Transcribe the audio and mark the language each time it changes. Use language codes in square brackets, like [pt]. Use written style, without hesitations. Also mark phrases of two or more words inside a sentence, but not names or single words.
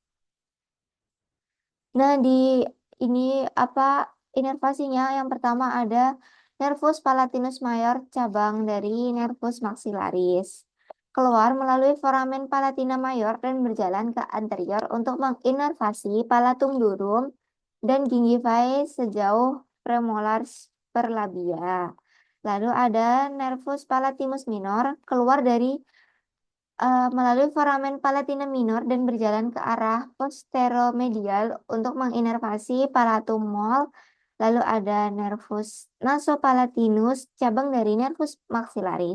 [id] Nah, di ini apa inervasinya? Yang pertama ada [la] nervus palatinus mayor [id] cabang dari [la] nervus maxillaris. [id] Keluar melalui [la] foramen palatina mayor [id] dan berjalan ke anterior untuk menginervasi [la] palatum durum [id] dan gingivae sejauh [la] premolars per labia. [id] Lalu ada [la] nervus palatimus minor [id] keluar dari melalui [la] foramen palatina minor [id] dan berjalan ke arah posteromedial untuk menginervasi [la] palatum mol. [id] Lalu ada [la] nervus nasopalatinus, [id] cabang dari [la] nervus maxillaris.